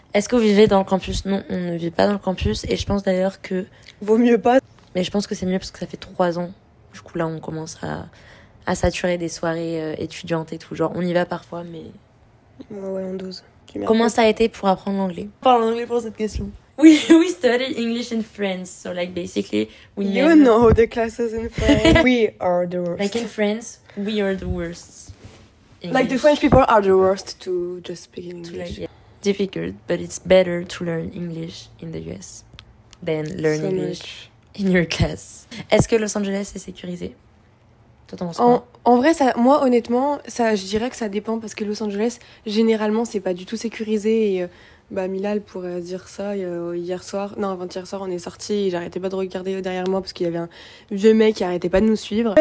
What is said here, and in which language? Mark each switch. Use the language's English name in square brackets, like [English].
[French] Est-ce que vous vivez dans le campus? Non, on ne vit pas dans le campus. Et je pense d'ailleurs que... Vaut mieux pas. Mais je pense que c'est mieux parce que ça fait 3 ans. Du coup, là, on commence à saturer des soirées étudiantes et tout. Genre, on y va parfois, mais... Ouais, on dose. Comment ça a été pour apprendre l'anglais? Parle anglais pour cette question. [English] We studied English in France, so like basically we You know the classes in France. We are the worst. Like in France, we are the worst. English. Like the French people are the worst to just speak in English. Difficult, but it's better to learn English in the US than learn English in your class. [French] Est-ce que Los Angeles est sécurisé? Toi, t'en penses quoi? En vrai, moi honnêtement, je dirais que ça dépend parce que Los Angeles, généralement, c'est pas du tout sécurisé et Milal pourrait dire ça avant-hier soir, on est sortis et j'arrêtais pas de regarder derrière moi parce qu'il y avait un vieux mec qui arrêtait pas de nous suivre.